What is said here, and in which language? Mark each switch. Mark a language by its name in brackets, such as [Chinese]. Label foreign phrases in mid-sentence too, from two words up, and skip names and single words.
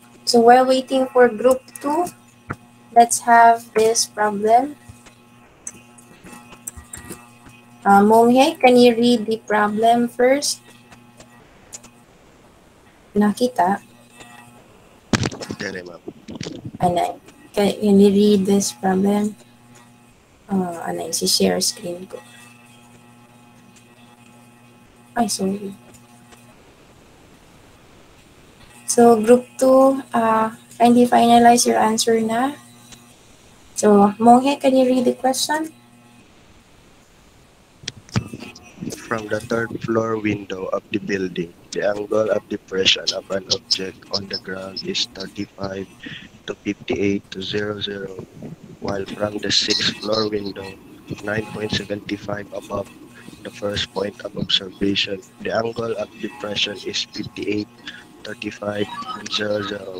[English] So while waiting for group 2, let's have this problem. Monghe, can you read the problem first? [Hiligaynon] Nakita? Dere, ma'am. Anay. [English] Can you read this problem? [Hiligaynon] Anay, si [English] share screen [Hiligaynon] ko. Ay, [English] sorry. So, group 2, kindly finalize your answer na. So, Monghe, can you read the question? From the third floor window of the building, the angle of depression of an object on the ground is 35 to 58 to 00, while from the sixth floor window, 9.75 above the first point of observation, the angle of depression is 58, 35, and 00.